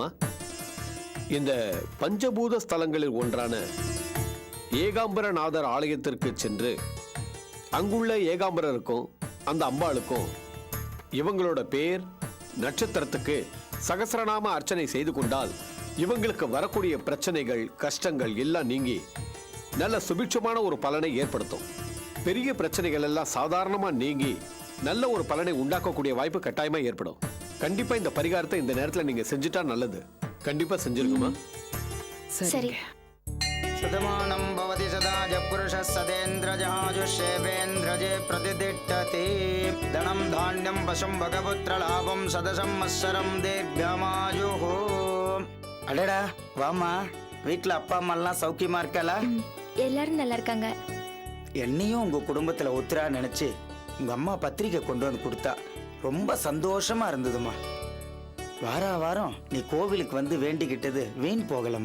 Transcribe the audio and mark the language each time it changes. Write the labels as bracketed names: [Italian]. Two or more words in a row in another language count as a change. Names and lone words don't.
[Tamil] இந்த பஞ்சபூத ஸ்தலங்களில் ஒன்றான ஏகாம்பரநாதர் ஆலயத்திற்கு சென்று அங்குள்ள ஏகாம்பரருக்கும் அந்த அம்பாளுக்கும் இவங்களோட பேர் நட்சத்திரத்துக்கு சகஸ்ரநாம அர்ச்சனை செய்து கொண்டால் இவங்களுக்கு வரக்கூடிய பிரச்சனைகள் கஷ்டங்கள் எல்லாம் நீங்கி நல்ல சுபிட்சமான ஒரு பலனை ஏற்படுத்தும். பெரிய பிரச்சனைகள் எல்லாம் சாதாரணமா நீங்கி நல்ல ஒரு பலனை உண்டாக்கக்கூடிய வாய்ப்பு கட்டாயமா ஏற்படும். கண்டிப்பா இந்த பரிகாரத்தை இந்த நேரத்துல நீங்க செஞ்சுட்டா நல்லது. கண்டிப்பா செஞ்சிருக்குமா? சரி. [Sanskrit] सदमानं भवति सदा पुरुषः सदेन्द्रजाजुषेवेन्द्रजे प्रतिष्ठति धनं धान्यं पशुं भगपुत्रलाभं सदसंवत्सरं दीर्घमायुः. [Tamil] அடடா வாமா, வீட்டில் அப்பா அம்மாலாம் சௌக்கியமா இருக்கல? எல்லாரும் நல்லா இருக்காங்க. என்னையும் உங்க குடும்பத்தில் ஒத்துரா நினைச்சு உங்க அம்மா பத்திரிக்கை கொண்டு வந்து கொடுத்தா ரொம்ப சந்தோஷமா இருந்ததுமா. வாரம் நீ கோவிலுக்கு வந்து வேண்டிக்கிட்டது வீண் போகலம்மா.